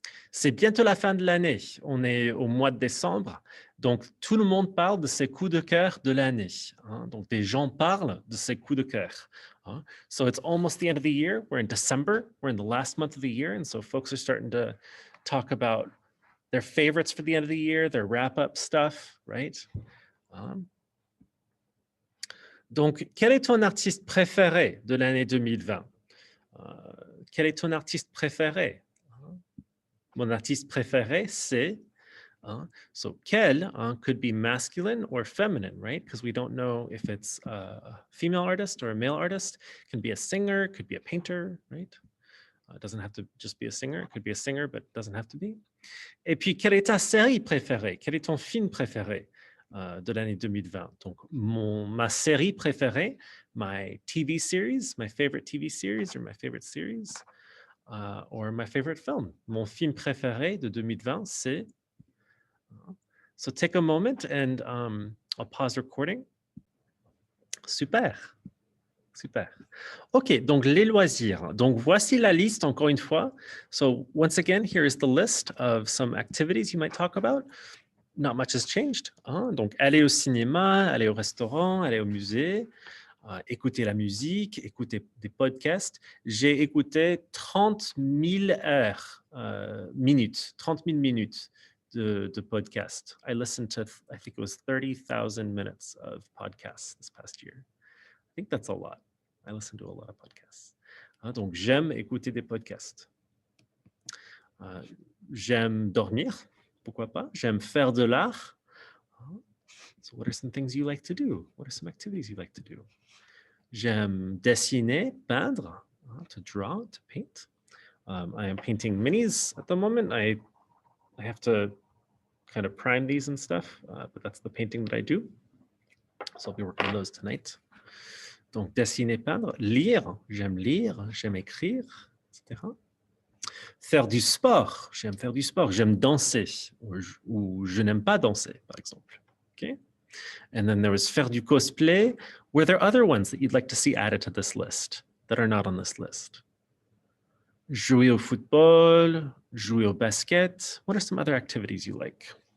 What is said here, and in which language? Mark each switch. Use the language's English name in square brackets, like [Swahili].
[French] C'est bientôt la fin de l'année. On est au mois de décembre. Donc, tout le monde parle de ses coups de cœur de l'année. Donc, des gens parlent de ses coups de cœur. [English] So, it's almost the end of the year. We're in December. We're in the last month of the year. And so, folks are starting to talk about their favorites for the end of the year, their wrap-up stuff, right? [French] Donc, quel est ton artiste préféré de l'année 2020? Quel est ton artiste préféré? Mon artiste préféré, c'est... [English] so, quel could be masculine or feminine, right? Because we don't know if it's a female artist or a male artist. It can be a singer, could be a painter, right? It doesn't have to just be a singer. It could be a singer, but it doesn't have to be. [French] Et puis, quelle est ta série préférée? Quel est ton film préféré de l'année 2020? Donc, ma série préférée, [English] my TV series, my favorite TV series or my favorite series, or my favorite film. [French] Mon film préféré de 2020, c'est... [English] So take a moment and I'll pause recording. [French] Super. Super. OK, donc les loisirs. Donc voici la liste encore une fois. [English] So once again, here is the list of some activities you might talk about. Not much has changed. [French] Donc aller au cinéma, aller au restaurant, aller au musée, écouter la musique, écouter des podcasts. J'ai écouté 30 000 heures, minutes, 30 000 minutes de podcasts. [English] I listened to, I think it was 30,000 minutes of podcasts this past year. I think that's a lot. I listen to a lot of podcasts. [French] Donc, j'aime écouter des podcasts. J'aime dormir, pourquoi pas. J'aime faire de l'art. [English] So what are some things you like to do? What are some activities you like to do? [French] J'aime dessiner, peindre, [English] to draw, to paint. I am painting minis at the moment. I have to kind of prime these and stuff, but that's the painting that I do. So I'll be working on those tonight. [French] Donc, dessiner, peindre, lire, j'aime écrire, etc. Faire du sport, j'aime faire du sport, j'aime danser, ou je n'aime pas danser, par exemple. [English] Okay? And then there was faire du cosplay. Were there other ones that you'd like to see added to this list that are not on this list? [French] Jouer au football, jouer au basket. [English] What are some other activities you like?